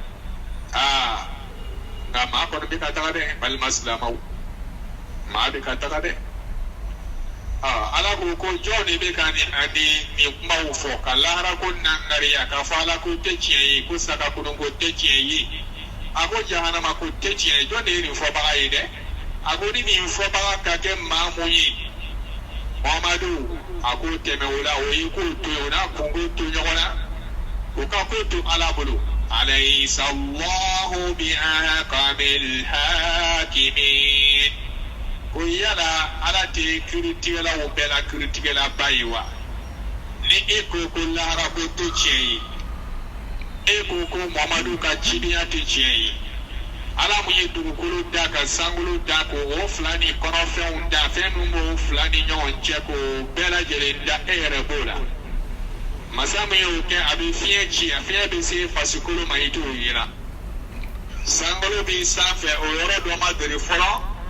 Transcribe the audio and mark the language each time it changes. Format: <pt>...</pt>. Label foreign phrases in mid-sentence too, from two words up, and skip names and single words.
<bm>nka maa kɔni bɛ ka taga dɛ balima silamɛw maa bɛ ka taga dɛ ala ko ko jɔn de bɛ ka nin kumaw fɔ ka lahara ko nankariya k'a fɔ ala ko tɛ tiɲɛ ye ko saga kolon ko tɛ tiɲɛ ye a ko jahanama ko tɛ tiɲɛ ye jɔn de ye nin fɔbaga ye dɛ a ko ni nin fɔbaga ka kɛ maa mun ye Muhamadu a ko tɛmɛ o la o ye k'o to yen o n'a kungo to ɲɔgɔn na o ka ko to ala bolo</bm> <ar>أليس الله بأحكم الحاكمين</ar> <bm>ko yala ala tɛ kiiritigɛlaw bɛɛ la kiiritigɛlaba ye wa ni e ko ko lahara ko tɛ tiɲɛ ye e ko ko Muhamadu ka cidenya tɛ tiɲɛ ye ala mun ye dugukolo da ka sankolo da ko o fila ni kɔnɔfɛnw da fɛn min b'o fila ni ɲɔgɔn cɛ k'o bɛɛ lajɛlen da e yɛrɛ b'o la masa min y'o kɛ a bɛ fiɲɛ ci a fiɲɛ bɛ se fasikolo ma i t'o yira sankolo b'i sanfɛ o yɔrɔ dɔ ma deli fɔlɔ</bm>